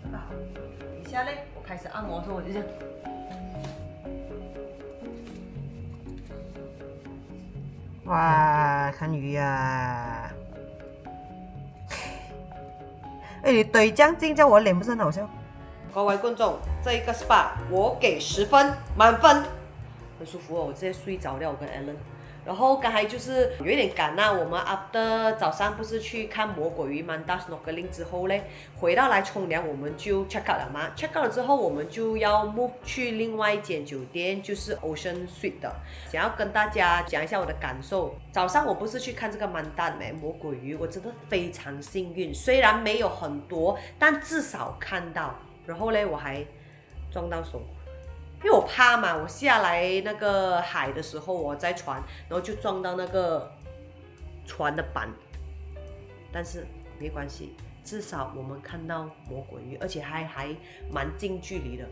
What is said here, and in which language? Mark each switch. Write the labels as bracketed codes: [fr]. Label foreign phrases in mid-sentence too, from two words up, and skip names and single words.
[zh] 底下嘞，我開始按摩的時候我就這樣。哇，看魚啊！哎，你懟這樣近，叫我臉不是很好笑。各位觀眾，這一個 SPA 我給10分滿分，很舒服哦，我直接睡着了，我跟 Alan。然後剛才就是有一點趕啊，我們 after 早上不是去看魔鬼魚 [en] Manta snorkeling [zh] 之後嘞，回到來沖涼我們就 [en] check out [zh] 了嘛 ， [en] check out [zh] 了之後我們就要 move 去另外一間酒店，就是 Ocean Suite 的，想要跟大家講一下我的感受。早上我不是去看這個 Manta 魔鬼魚，我真的非常幸運，雖然沒有很多，但至少看到。然後嘞，我還撞到手。因為我怕嘛，我下來那個海的時候，我在船，然後就撞到那個船的板，但是沒關係，至少我們看到魔鬼魚，而且還蠻近距離的。